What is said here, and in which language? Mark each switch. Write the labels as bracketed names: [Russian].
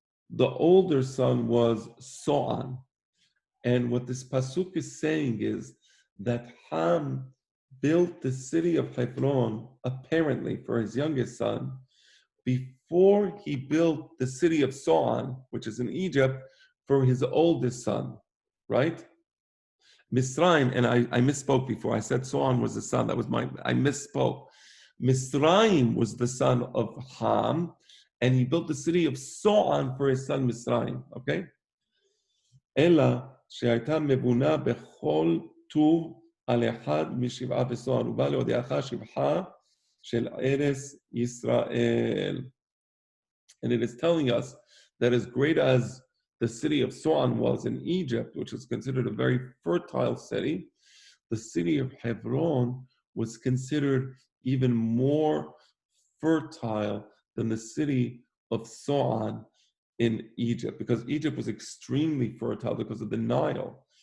[English] The older son was So'an. And what this pasuk is saying is that Ham built the city of Hebron, apparently, for his youngest son, before he built the city of So'an, which is in Egypt, for his oldest son, right? Misraim, and I misspoke before. I said So'an was the son. I misspoke. Misraim was the son of Ham, and he built the city of So'an for his son Misraim, okay? [Hebrew] Ela she'ayta mebuna bechol tuv על אחד משבעה וסוען, ובא להודיעך שבחה של ארץ ישראל. [English] And it is telling us that as great as the city of So'an was in Egypt, which is considered a very fertile city, the city of Hebron was considered even more fertile than the city of So'an in Egypt, because Egypt was extremely fertile because of the Nile.